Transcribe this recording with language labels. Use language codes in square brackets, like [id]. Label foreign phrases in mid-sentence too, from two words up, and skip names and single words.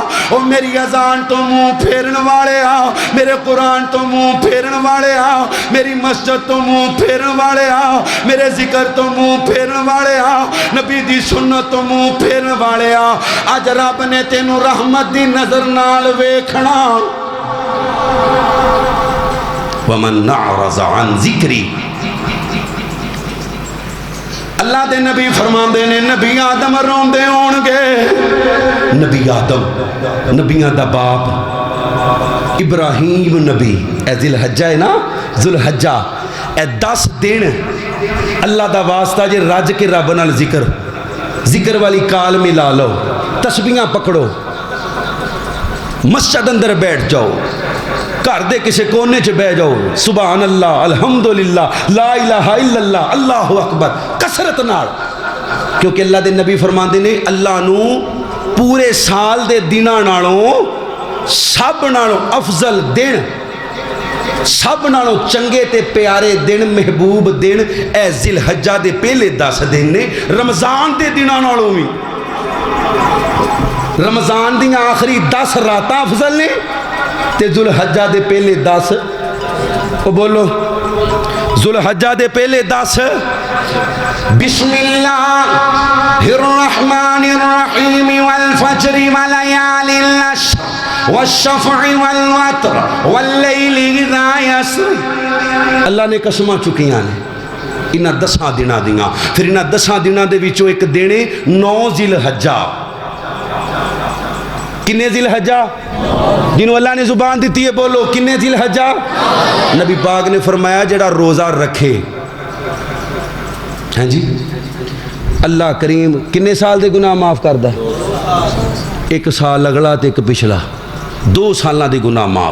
[pa] او میری اذان تو منہ پھیرن والے آ, میرے قرآن تو منہ پھیرن والے آ, میری مسجد تو منہ پھیرن والے آ, میرے ذکر تو منہ پھیرن والے آ, نبی دی سنت تو منہ پھیرن والے آ. آج رب نے تینوں رحمت دی نظر نال ویکھنا. [ar] وَمَنْ أَعْرَضَ عَنْ ذِكْرِي. [pa] اللہ دے نبی فرمان دے نے نبی آدم رون دے ہونگے. نبی آدم نبیاں دا باپ ابراہیم نبی, اے ذی الحجہ ہے نا, ذو الحجہ, اے 10 دن اللہ دا واسطہ جے رج کے رب نال ذکر والی کال ملا لو, تسبیحاں پکڑو, مسجد اندر بیٹھ جاؤ, گھر دے کسے کونے چ بہ جاؤ, [ar] سبحان اللہ, الحمدللہ, لا الہ الا اللہ, اللہ اکبر, [pa] کثرت نال. کیونکہ اللہ دے نبی فرماندے نے اللہ نو پورے سال دے دناں نالوں سب نالوں افضل دن, سب نالوں چنگے تے پیارے دن, محبوب دن اے ذی الحجہ دے پہلے 10 دن نے. رمضان دے دناں نالوں بھی, رمضان دیاں آخری 10 راتاں افضل نے تے ذو الحجہ دے پہلے 10. او بولو ذو الحجہ دے پہلے 10. [ar] بسم اللہ الرحمن الرحیم والفجر وليال العشر والشفع والوتر واللیل اذا یسر. [pa] اللہ نے قسماں چکیاں نے انہاں 10 دناں دیاں. پھر انہاں 10 دناں دے وچوں ایک دن 9 ذی الحجہ. کنے ذی الحجہ جنہوں اللہ نے زبان دیتی ہے, بولو کنے ذی الحجہ. نبی پاک نے فرمایا جڑا روزہ رکھے, ہاں جی, اللہ کریم کنے سال دے گناہ معاف کردہ, 1 سال اگلا تے 1 پچھلا, 2 سالاں دے گناہ معاف.